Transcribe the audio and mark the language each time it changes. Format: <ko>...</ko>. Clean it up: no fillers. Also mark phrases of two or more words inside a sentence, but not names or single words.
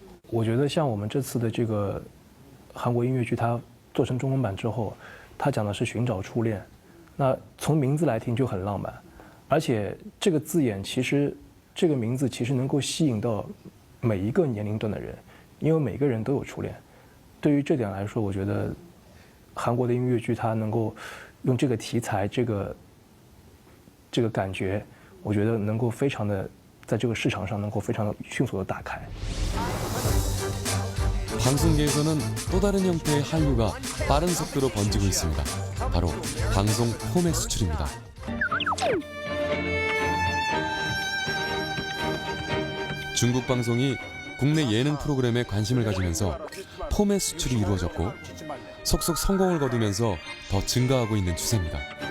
<zh>我觉得像我们这次的这个韩国音乐剧，它做成中文版之后，它讲的是寻找初恋，那从名字来听就很浪漫，而且这个字眼其实这个名字其实能够吸引到每一个年龄段的人，因为每个人都有初恋。对于这点来说，我觉得。韩国的音乐剧，它能够用这个题材、这个感觉， 我觉得能够非常的在这个市场上能够非常的迅速的打开。</zh> <ko>방송계에서는 또 다른 형태의 한류가 빠른 속도로 번지고 있습니다. 바로 방송 포맷 수출입니다. 중국 방송이 국내 예능 프로그램에 관심을 가지면서 포맷 수출이 이루어졌고 속속 성공을 거두면서 더 증가하고 있는 추세입니다.</ko>